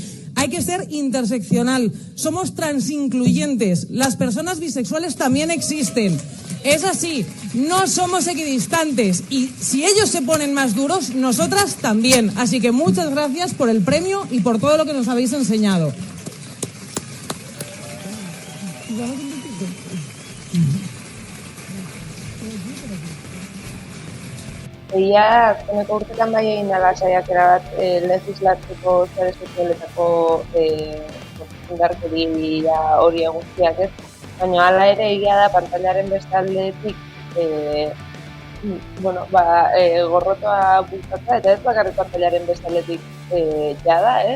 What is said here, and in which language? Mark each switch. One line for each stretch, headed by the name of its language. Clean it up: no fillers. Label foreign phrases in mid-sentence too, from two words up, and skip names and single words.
Spanish: Hay que ser interseccional, somos transincluyentes, las personas bisexuales también existen. Es así, no somos equidistantes y si ellos se ponen más duros, nosotras también. Así que muchas gracias por el premio y por todo lo que nos habéis enseñado.
Basque: Egia, azkeneko urtetan bai egin dela saiakera bat legislatzeko sare sozialetako indarkeria hori guztiak ez, baina hala ere egia da pantailaren beste aldetik gorrotoa bultzatzea eta ez bakarrik pantailaren beste aldetik jada, ez?